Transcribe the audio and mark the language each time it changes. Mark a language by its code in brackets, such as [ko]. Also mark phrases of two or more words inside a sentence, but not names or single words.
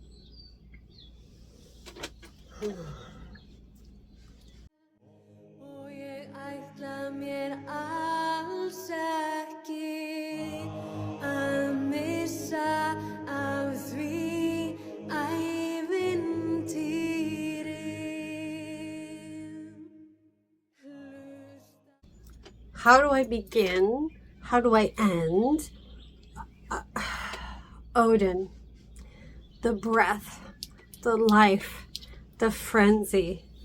[is] Og ég ætla mér alls ekki að missa af því ævintýri. [en] How do I begin? How do I end? Oðin, the breath, the life, the frenzy.